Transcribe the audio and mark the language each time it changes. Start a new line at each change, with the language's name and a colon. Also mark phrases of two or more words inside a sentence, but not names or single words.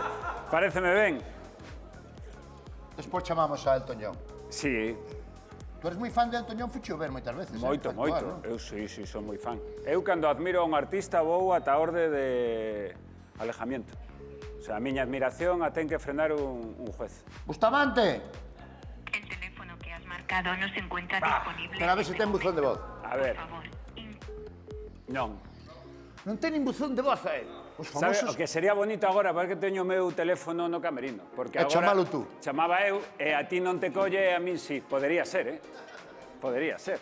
Galician: Paréceme ben. Despois chamamos a Elton John. Sí, Tú eres moi fan de Elton John, fuche o ver moitas veces, moito, Actuar, moito. non? Eu sí, son moi fan. Eu, cando admiro a un artista, vou ata a orde de alejamiento.
Spanish: O sea,
Galician: a miña admiración a ten que frenar un juez. Bustamante!
Spanish: El teléfono que has marcado no se encuentra disponible.
Galician: Pero a ver se ten buzón de voz. A ver, Por favor, non. Non ten nin buzón de voz a él. Os Sabe, famosos... o que sería bonito agora, porque teño o meu teléfono no camerino. Porque E agora chamalo tú. Chamaba eu, e a ti non te colle, e a min sí. Podería ser, Podería ser.